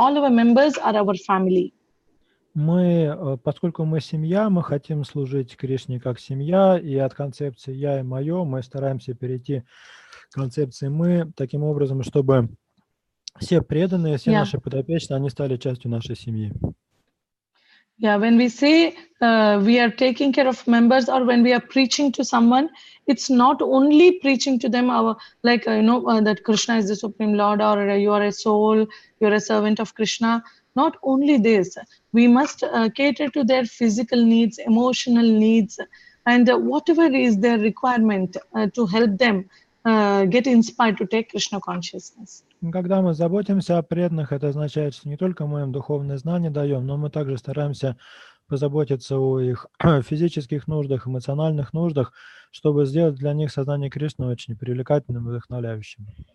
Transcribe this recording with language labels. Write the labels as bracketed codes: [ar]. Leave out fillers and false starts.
[en] All our members are our family. [ru] Мы, поскольку мы семья, мы хотим служить Кришне как семья, и от концепции «я» и «моё» мы стараемся перейти к концепции «мы» таким образом, чтобы все преданные, все наши подопечные, они стали частью нашей семьи. [en] Yeah, when we say we are taking care of members, or when we are preaching to someone, it's not only preaching to them that Krishna is the Supreme Lord, or you are a soul, you are a servant of Krishna. Not only this, we must cater to their physical needs, emotional needs, and whatever is their requirement to help them get inspired to take Krishna consciousness. [ru] Когда мы заботимся о преданных, это означает, что не только мы им духовные знания даем, но мы также стараемся позаботиться о их физических нуждах, эмоциональных нуждах, чтобы сделать для них сознание Кришны очень привлекательным и вдохновляющим.